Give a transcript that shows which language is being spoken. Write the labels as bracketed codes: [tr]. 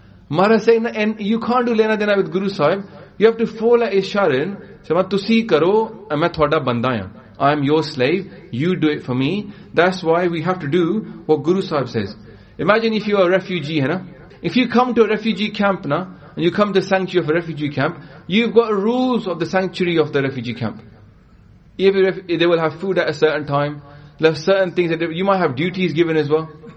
[en] Maharaj say, and you can't do lena dena with guru sahib. You have to fall at isharan. [pa] So, ਤੁਸੀ ਕਰੋ, and ਮੈਂ ਥੋਡਾ ਬੰਦਾ ਹੈ. [en] I am your slave. You do it for me. That's why we have to do what guru sahib says. Imagine if you are a refugee, hai na? If you come to a refugee camp, na? And you come to the sanctuary of a refugee camp, you've got rules of the sanctuary of the refugee camp. They will have food at a certain time, they have certain things, that you might have duties given as well.